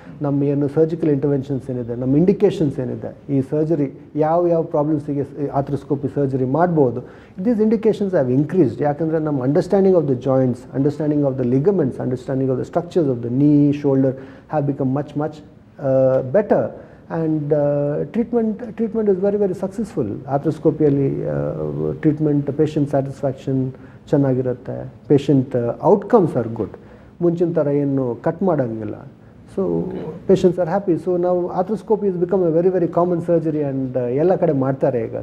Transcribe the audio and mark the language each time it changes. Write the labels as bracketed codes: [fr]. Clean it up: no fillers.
[kn] ನಮ್ಮ ಏನು surgical interventions ಏನಿದೆ, ನಮ್ಮ ಇಂಡಿಕೇಷನ್ಸ್ ಏನಿದೆ, ಈ ಸರ್ಜರಿ ಯಾವ ಪ್ರಾಬ್ಲಮ್ಸಿಗೆ ಆಥ್ರೋಸ್ಕೋಪಿ ಸರ್ಜರಿ ಮಾಡ್ಬೋದು, [en] These indications have increased. [kn] ಯಾಕಂದರೆ ನಮ್ಮ [en] Understanding of the joints, understanding of the ligaments, understanding of the structures of the knee, shoulder have become much better. And treatment is very very successful. [kn] ಆಥ್ರೋಸ್ಕೋಪಿಯಲ್ಲಿ treatment, patient satisfaction ಚೆನ್ನಾಗಿರುತ್ತೆ, [en] Patient outcomes are good. [kn] ಮುಂಚಿನ ಥರ ಏನು cut ಮಾಡೋಂಗಿಲ್ಲ. [en] So patients are happy. So ನಾವು arthroscopy is become a very very common surgery and [kn] ಎಲ್ಲ ಕಡೆ ಮಾಡ್ತಾರೆ ಈಗ.